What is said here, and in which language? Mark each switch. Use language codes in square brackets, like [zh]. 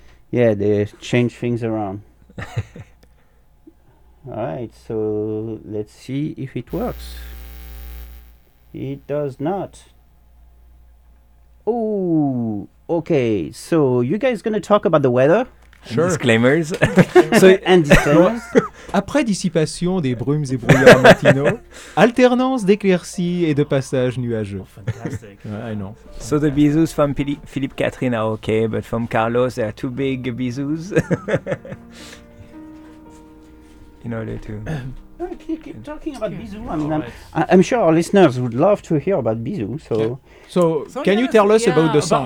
[en] Yeah, they change things around. All right, so let's see if it works. It does not. Oh. Okay, so you guys gonna talk about the weather? Sure. And disclaimers. and disclaimers. [fr] Après dissipation des brumes et brouillards matinaux, alternance d'éclaircies et de passages nuageux. [en] Oh, fantastic. Yeah, I know. So the bisous from Philippe Catherine are okay, but from Carlos they are too big bisous. In order to... Talking about bisous, I'm sure our listeners would love to hear about bisous. So can you tell us about the song?